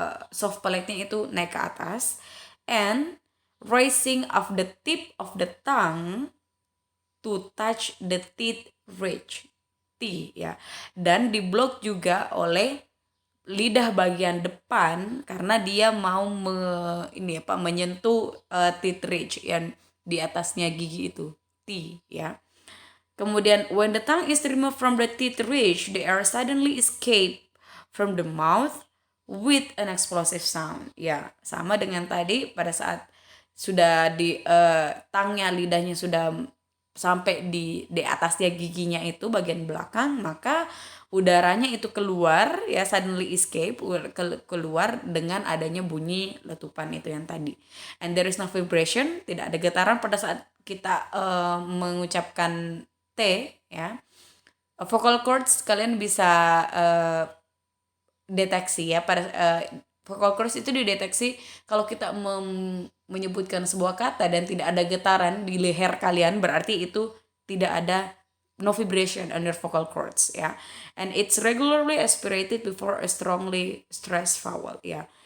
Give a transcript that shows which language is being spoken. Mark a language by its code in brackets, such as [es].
[id] soft plate-nya itu naik ke atas, [en] and raising of the tip of the tongue to touch the teeth ridge [id] T ya, dan diblok juga oleh lidah bagian depan karena dia mau menyentuh teeth ridge yang di atasnya gigi itu T ya. [en] Kemudian when the tongue is removed from the teeth ridge, the air suddenly escape from the mouth with an explosive sound. [id] Ya, sama dengan tadi pada saat sudah di tangnya, lidahnya sudah sampai di atasnya giginya itu bagian belakang, maka udaranya itu keluar ya, [en] suddenly escape, [id] keluar dengan adanya bunyi letupan itu yang tadi. [en] And there is no vibration, [id] tidak ada getaran pada saat kita mengucapkan T ya. Vocal cords kalian bisa deteksi ya, pada vocal cords itu dideteksi kalau kita menyebutkan sebuah kata dan tidak ada getaran di leher kalian, berarti itu tidak ada [en] no vibration on your vocal cords [id] ya. [en] And it's regularly aspirated before a strongly stressed vowel ya.